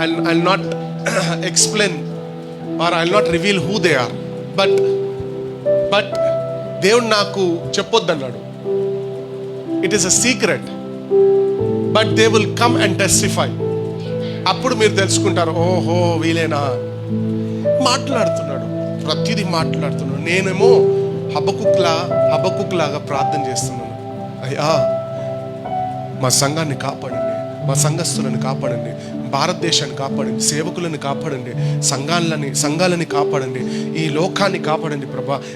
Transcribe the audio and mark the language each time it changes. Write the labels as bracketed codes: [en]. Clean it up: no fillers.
[en] I'll not explain or I'll not reveal who they are. [te] But దేవుడు నాకు చెప్పొద్దన్నాడు. [en] It is a secret. But they will come and testify. [te] అప్పుడు మీరు తెలుసుకుంటారు, ఓహో వీలేనా. మాట్లాడుతున్నాడు, ప్రతిదీ మాట్లాడుతున్నాడు. నేనేమో హబకుక్ లాగా ప్రార్థన చేస్తున్నాను. అయ్యా మా సంఘాన్ని కాపాడండి, మా సంఘస్థులను కాపాడండి, భారతదేశాన్ని కాపాడండి, సేవకులను కాపాడండి, సంఘాలని కాపాడండి, ఈ లోకాన్ని కాపాడండి ప్రభా.